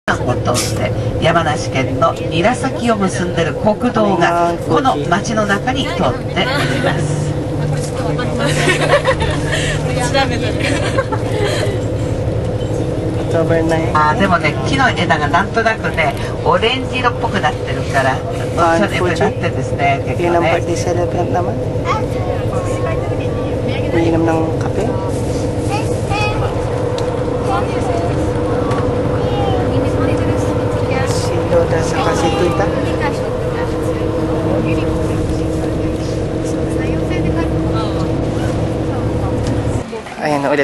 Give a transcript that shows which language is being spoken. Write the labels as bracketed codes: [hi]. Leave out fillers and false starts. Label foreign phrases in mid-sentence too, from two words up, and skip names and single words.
[ja] を通って山梨県の韮崎を結んでいる国道がこの町の中に通っております。でもね、木の枝がなんとなくねオレンジ色っぽくなってるからおしゃれになってですね、結構ね。 [tl] Umiinom ng kape. Si Lola saka si Tita. Ayan, ulit.